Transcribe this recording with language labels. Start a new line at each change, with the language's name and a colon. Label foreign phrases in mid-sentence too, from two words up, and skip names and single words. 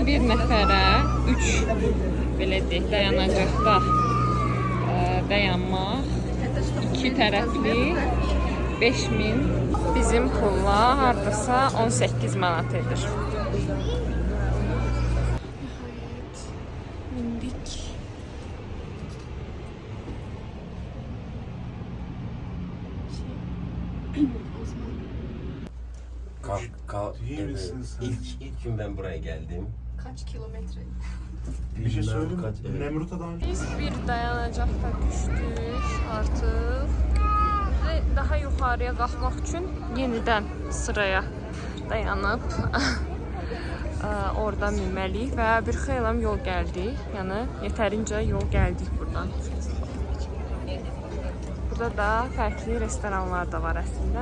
Azerbaijani: Bir nəfərə 3 belə deyək dayanacaqda dayanmaq, 2 tərəfli 5000 bizim pulla hardasa 18 manat edir. Mindik.
Turkish: İyi misin sen? İlk gün ben buraya geldim. Kaç kilometre? Bir şey söyleyeyim Kaç- mi? Nemrut'a daha önce...
Azerbaijani: Biz bir dayanacaqda düşdük artıq. Və daha yuxarıya qalxmaq üçün yenidən sıraya dayanıb orada minməliyik və bir xeylam yol gəldik. Yəni yetərincə yol gəldik buradan. Burada da fərqli restoranlar da var əslində.